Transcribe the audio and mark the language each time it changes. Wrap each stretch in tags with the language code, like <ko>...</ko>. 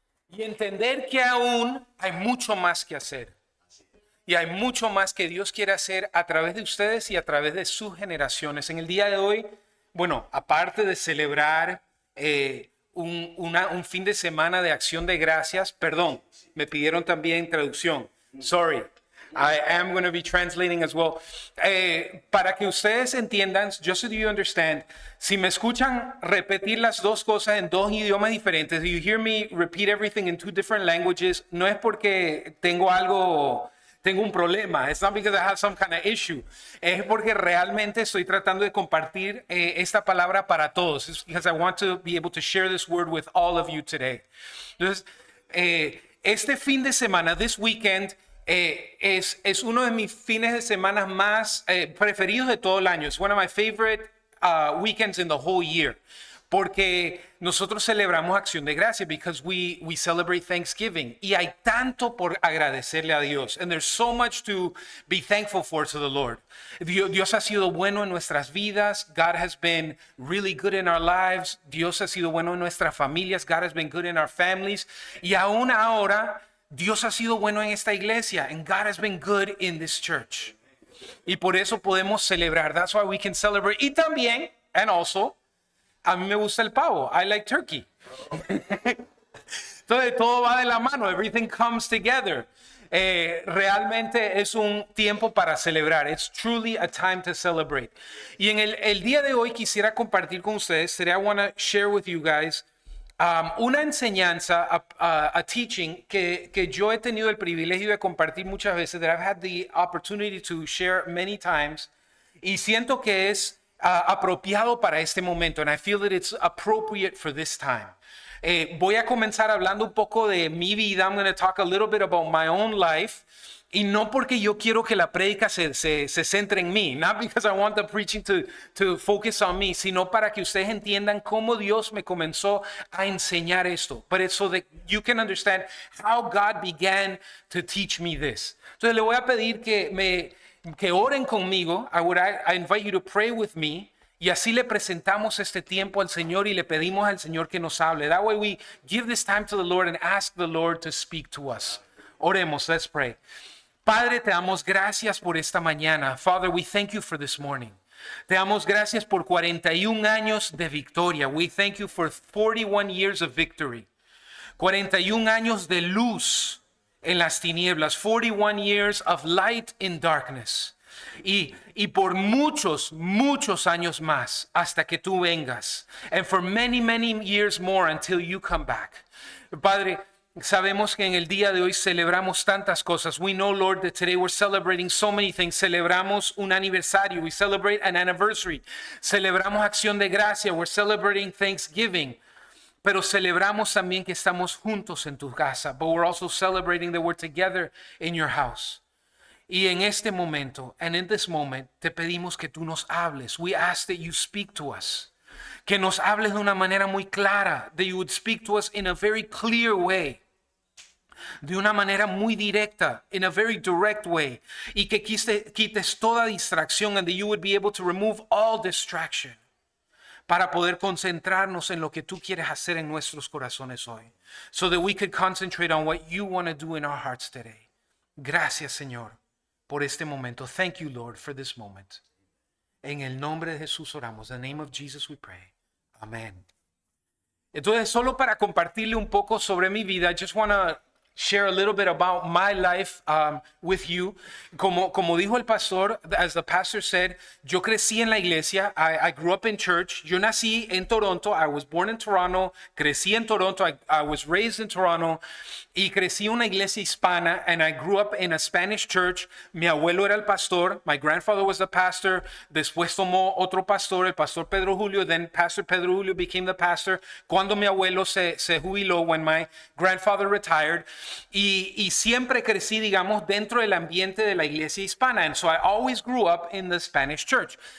<es>Y entender que aún hay mucho más que hacer. Y hay mucho más que Dios quiere hacer a través de ustedes y a través de sus generaciones. En el día de hoy, bueno, aparte de celebrar un fin de semana de acción de gracias, perdón, me pidieron también traducción.</es> <en>Sorry, I am going to be translating as well.</en> <es>Para que ustedes entiendan,</es> <en>just so you understand,</en> <es>si me escuchan repetir las dos cosas en dos idiomas diferentes,</es> <en>you hear me repeat everything in two different languages,</en> <es>no es porque tengo un problema.</es> <en>It's not because I have some kind of issue.</en> <es>Es porque realmente estoy tratando de compartir esta palabra para todos.</es> <en>It's because I want to be able to share this word with all of you today.</en> <es>Entonces, este fin de semana,</es> <en>this weekend,</en> <es>es uno de mis fines de semana más preferidos de todo el año.</es> <en>It's one of my favorite weekends in the whole year.</en> <es>Porque nosotros celebramos Acción de Gracias</es> <en>because we celebrate Thanksgiving.</en> <es>Y hay tanto por agradecerle a Dios.</es> <en>And there's so much to be thankful for to the Lord.</en> <es>Dios ha sido bueno en nuestras vidas.</es> <en>God has been really good in our lives.</en> <es>Dios ha sido bueno en nuestras familias.</es> <en>God has been good in our families.</en> <es>Y aún ahora, Dios ha sido bueno en esta iglesia.</es> <en>And God has been good in this church.</en> <es>Y por eso podemos celebrar.</es> <en>That's why we can celebrate.</en> <es>Y también,</es> <en>and also,</en> <es>a mí me gusta el pavo.</es> <en>I like turkey.</en> <es>Entonces todo va de la mano.</es> <en>Everything comes together.</en> <es>Realmente es un tiempo para celebrar.</es> <en>It's truly a time to celebrate.</en> <es>Y en el día de hoy quisiera compartir con ustedes.</es> <en>Today I want to share with you guys</en> <es>una enseñanza,</es> <en>a teaching</en> <es>que yo he tenido el privilegio de compartir muchas veces.</es> <en>That I've had the opportunity to share many times.</en> <es>Y siento que es apropiado para este momento,</es> <en>and I feel that it's appropriate for this time.</en> <es>Voy a comenzar hablando un poco de mi vida.</es> <en>I'm going to talk a little bit about my own life.</en> <es>Y no porque yo quiero que la prédica se centre en mí,</es> <en>not because I want the preaching to focus on me,</en> <es>sino para que ustedes entiendan cómo Dios me comenzó a enseñar esto.</es> <en>But it's so that you can understand how God began to teach me this.</en> <es>Entonces le voy a pedir que oren conmigo.</es> <en>I invite you to pray with me.</en> <es>Y así le presentamos este tiempo al Señor y le pedimos al Señor que nos hable.</es> <en>That way we give this time to the Lord and ask the Lord to speak to us.</en> <es>Oremos,</es> <en>let's pray.</en> <es>Padre, te damos gracias por esta mañana.</es> <en>Father, we thank you for this morning.</en> <es>Te damos gracias por 41 años de victoria.</es> <en>We thank you for 41 years of victory.</en> <es>41 años de luz en las tinieblas,</es> <en>41 years of light in darkness.</en> <es>Y por muchos años más hasta que tú vengas.</es> <en>And for many years more until you come back.</en> <es>Padre, sabemos que en el día de hoy celebramos tantas cosas.</es> <en>We know, Lord, that today we're celebrating so many things.</en> <es>Celebramos un aniversario.</es> <en>We celebrate an anniversary.</en> <es>Celebramos Acción de Gracia.</es> <en>We're celebrating Thanksgiving.</en> <es>Pero celebramos también que estamos juntos en tu casa.</es> <en>But we're also celebrating that we're together in your house.</en> <es>Y en este momento,</es> <en>and in this moment,</en> <es>te pedimos que tú nos hables.</es> <en>We ask that you speak to us.</en> <es>Que nos hables de una manera muy clara.</es> <en>That you would speak to us in a very clear way.</en> <es>De una manera muy directa.</es> <en>In a very direct way.</en> <es>Y que quites toda distracción,</es> <en>and that you would be able to remove all distraction.</en> <es>Para poder concentrarnos en lo que tú quieres hacer en nuestros corazones hoy.</es> <en>So that we could concentrate on what you want to do in our hearts today.</en> <es>Gracias, Señor, por este momento.</es> <en>Thank you, Lord, for this moment.</en> <es>En el nombre de Jesús oramos.</es> <en>In the name of Jesus we pray. Amen.</en> <es>Entonces, solo para compartirle un poco sobre mi vida,</es> <en>I just want to share a little bit about my life with you.</en> <es>Como dijo el pastor,</es> <en>as the pastor said,</en> <es>yo crecí en la iglesia.</es> <en>I grew up in church.</en> <es>Yo nací en Toronto.</es> <en>I was born in Toronto.</en> <es>Crecí en Toronto.</es> <en>I was raised in Toronto.</en> <es>Y crecí en una iglesia hispana,</es> <en>and I grew up in a Spanish church.</en> <es>Mi abuelo era el pastor.</es> <en>My grandfather was the pastor.</en> <es>Después tomó otro pastor, el pastor Pedro Julio.</es> <en>Then Pastor Pedro Julio became the pastor.</en> <es>Cuando mi abuelo se jubiló,</es> <en>when my grandfather retired.</en> <es>Y siempre crecí, digamos, dentro del ambiente de la iglesia hispana.</es> <en>And so I always grew up in the Spanish church.</en>